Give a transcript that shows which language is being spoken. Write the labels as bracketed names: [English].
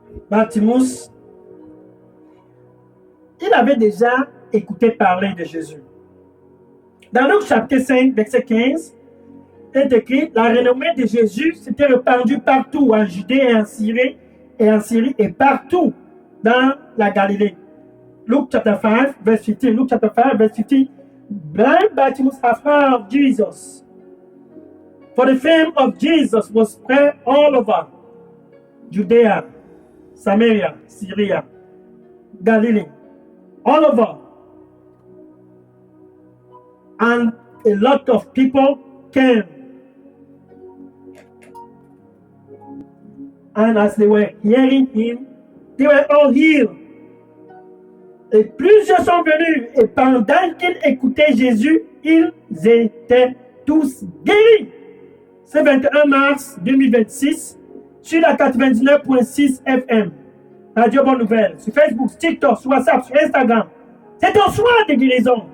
[French] Bartimaeus, il avait déjà écouté parler de Jésus. Dans Luc chapitre 5, verset 15, il est écrit, la renommée de Jésus s'était répandue partout en Judée et en Syrie et partout dans la Galilée. [English] Luke chapter 5, verse 15. Luke chapter 5, verse 15. Blind Bartimaeus had heard of Jesus. For the fame of Jesus was spread all over Judea, Samaria, Syria, Galilee, all over. And a lot of people came. And as they were hearing him, they were all healed. [French] Et plusieurs sont venus, et pendant qu'ils écoutaient Jésus, ils étaient tous guéris. C'est 21 mars 2026 sur la 99.6 FM. Radio Bonne Nouvelle, sur Facebook, sur TikTok, sur WhatsApp, sur Instagram. C'est un soir de guérison.